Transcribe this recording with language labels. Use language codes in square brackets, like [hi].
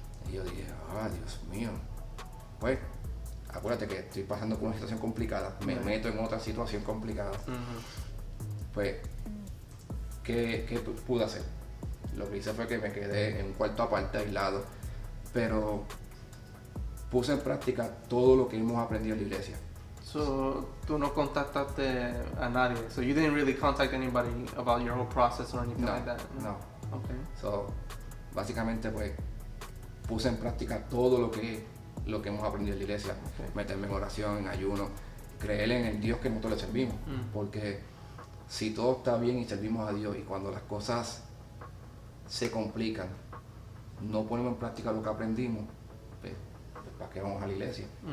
[es] Y yo dije, Dios mío. Pues, acuérdate que estoy pasando por una situación complicada, me meto en otra situación complicada. Pues, ¿qué pude hacer? Lo que hice fue que me quedé en un cuarto aparte, aislado, pero puse en práctica todo lo que hemos aprendido en la iglesia. So, tú no contactaste a nadie. [en] So you didn't really contact anybody about your whole process or anything like that? [es] No. Okay. So, básicamente pues puse en práctica todo lo que hemos aprendido en la iglesia. Meterme en oración, en ayuno, creer en el Dios que nosotros le servimos. Porque si todo está bien y servimos a Dios y cuando las cosas se complican, no ponemos en práctica lo que aprendimos, pues ¿para qué vamos a la iglesia?